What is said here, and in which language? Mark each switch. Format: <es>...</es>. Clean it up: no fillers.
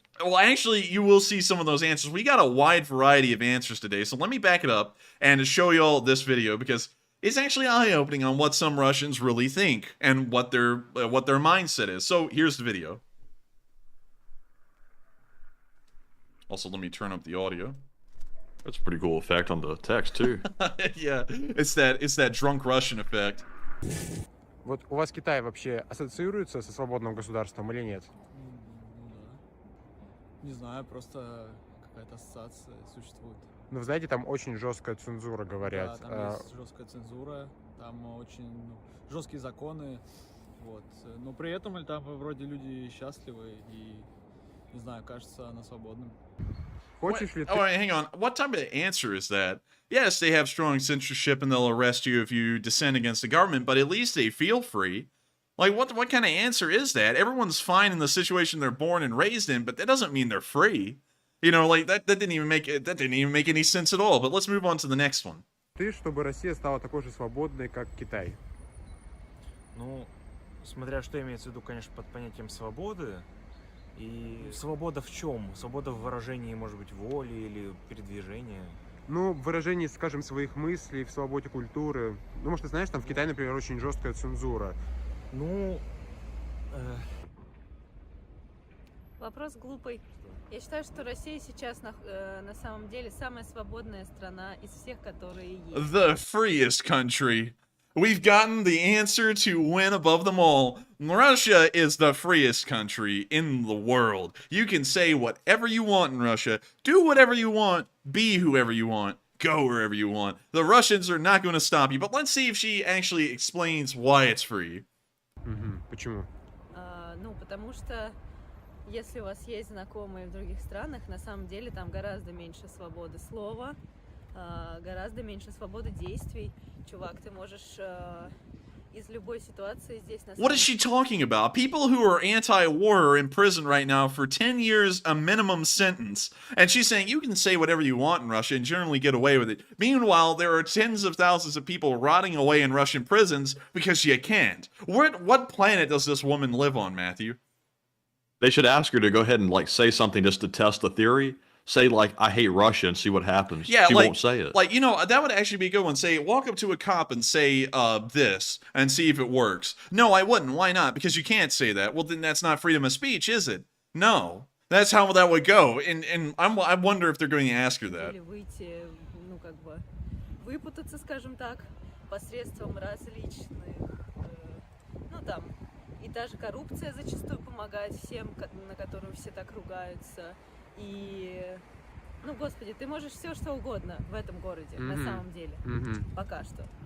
<en>Well, actually, you will see some of those answers. We got a wide variety of answers today, so let me back it up and show you all this video, because it's actually eye-opening on what some Russians really think and what their mindset is. So here's the video. Also, let me turn up the audio. That's a pretty cool effect on the text, too. Yeah, it's that drunk Russian effect.</en> <ru>Вот у вас Китай вообще ассоциируется со свободным государством или нет? Не знаю, просто какая-то ассоциация существует. Ну, вы знаете, там очень жесткая цензура, говорят. Да, там есть жесткая цензура, там очень жесткие законы, вот. Но при этом там вроде люди счастливы и, не знаю, кажется, она свободным. Хочешь ли ты...</ru> <en>Oh, hang on. What type of answer is that? Yes, they have strong censorship and they'll arrest you if you dissent against the government, but at least they feel free. Like, what kind of answer is that? Everyone's fine in the situation they're born and raised in, but that doesn't mean they're free. You know, like, that didn't even make any sense at all. But let's move on to the next one.</en> <ru>Ты, чтобы Россия стала такой же свободной, как Китай? Ну, смотря что имеется в виду, конечно, под понятием свободы. И свобода в чем? Свобода в выражении, может быть, воли или передвижения? Ну, в выражении, скажем, своих мыслей, в свободе культуры. Ну, может, ты знаешь, там в Китае, например, очень жесткая цензура. Ну... Вопрос глупый. Я считаю, что Россия сейчас на самом деле самая свободная страна из всех, которые есть.</ru> <en>The freest country. We've gotten the answer to win above them all. Russia is the freest country in the world. You can say whatever you want in Russia, do whatever you want, be whoever you want, go wherever you want. The Russians are not going to stop you, but let's see if she actually explains why it's free.</en> <ru>Угу. Почему? Ну, потому что если у вас есть знакомые в других странах, на самом деле там гораздо меньше свободы слова, гораздо меньше свободы действий. Чувак, ты можешь из любой ситуации здесь на</ru> <en>What is she talking about? People who are anti-war are in prison right now for 10 years, a minimum sentence. And she's saying you can say whatever you want in Russia and generally get away with it. Meanwhile, there are tens of thousands of people rotting away in Russian prisons because you can't. What planet does this woman live on, Matthew? They should ask her to go ahead and like say something just to test the theory. Say like I hate Russia and see what happens. Yeah, she like, won't say it. Like, you know, that would actually be a good one. Say, walk up to a cop and say this and see if it works. No, I wouldn't. Why not? Because you can't say that. Well, then that's not freedom of speech, is it? No. That's how that would go. And I wonder if they're going to ask her that.</en> <ru>Или выйти, ну, как бы, выпутаться, скажем так, посредством различных, ну, там, и та же коррупция зачастую помогает всем, на которую все так ругаются. И, ну, господи, ты можешь все, что угодно в этом городе, на самом деле, пока что.</ru>